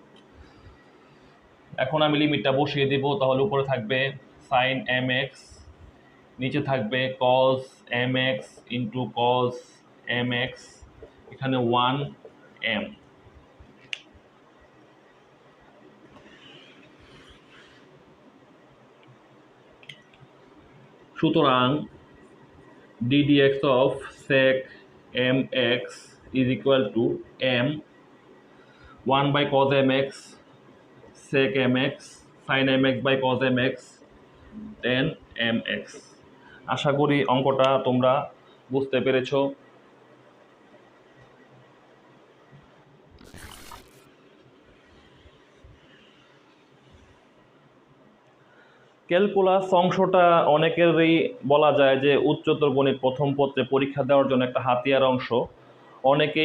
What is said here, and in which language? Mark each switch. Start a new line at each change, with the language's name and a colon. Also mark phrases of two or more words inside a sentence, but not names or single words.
Bangla: এখন আমি লিমিটটা বসিয়ে দেব, তাহলে উপরে থাকবে sin mx, নিচে থাকবে cos mx ইন্টু cos mx, এখানে 1m।
English: সুতরাং ddx of sec mx is equal to m 1 by cos mx sec mx sin mx by cos mx tan mx।
Bangla: আশা করি অঙ্কটা তোমরা বুঝতে পেরেছো। ক্যালকুলাস অংশটা অনেকেরই বলা যায় যে উচ্চতর গণিত প্রথম পত্রে পরীক্ষা দেওয়ার জন্য একটা হাতিয়ার অংশ, অনেকেই